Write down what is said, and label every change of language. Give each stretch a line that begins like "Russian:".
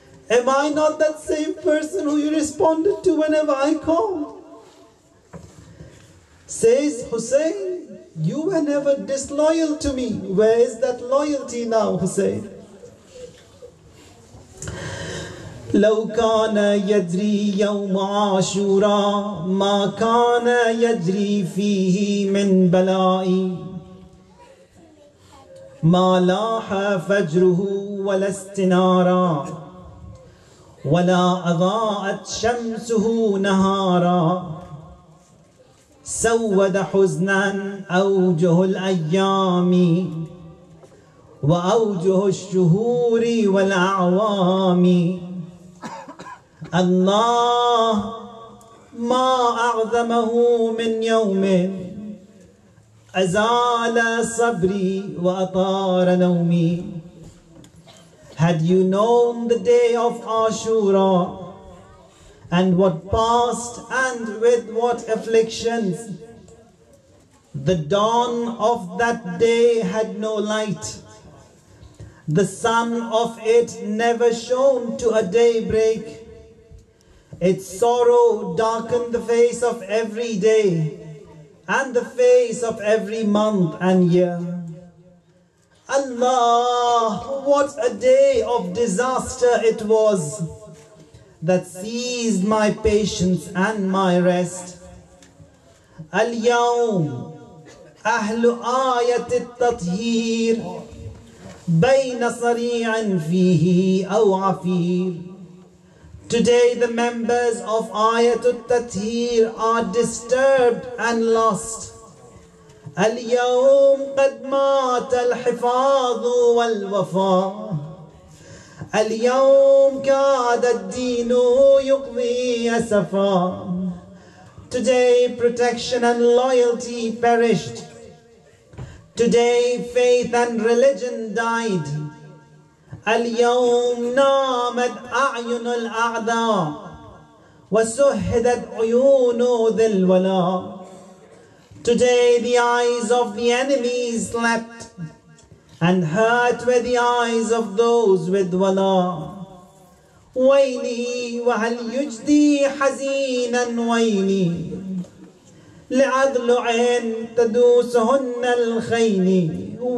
English: Am I not that same person who you responded to whenever I called? Says Hussein, you were never disloyal to me. Where is that loyalty now, Hussein?
Arabic: لو كان يجري يوم عاشوراء ما كان يجري فيه من بلائي ما لاح فجره ولا استنارا ولا أضاءت شمسه نهارا سود حزنا أوجه الأيام وأوجه الشهور والأعوام الله ما أعظمه من يوم أزال صبري وأطار نومي.
English: Had you known the day of Ashura and what passed and with what afflictions, the dawn of that day had no light. The sun of it never shone to a daybreak. Its sorrow darkened the face of every day and the face of every month and year. Allah, what a day of disaster it was that seized my patience and my rest.
Arabic: اليوم أهل آية التطهير بين صريع فيه أو عفير.
English: Today the members of Ayatul Tathir are disturbed and lost.
Arabic: اليوم قد مات الحفاظ والوفاء. اليوم كاد الدين يقضي أسفا.
English: Today protection and loyalty perished. Today faith and religion died.
Arabic: اليوم نامت أعين الأعداء وسهدت عيون ذي الولاء.
English: Today the eyes of the enemies slept and hurt were the eyes of those with wala.
Arabic: ويلي وهل يجدي حزينا ويلي لعضلع تدوسهن الخيل.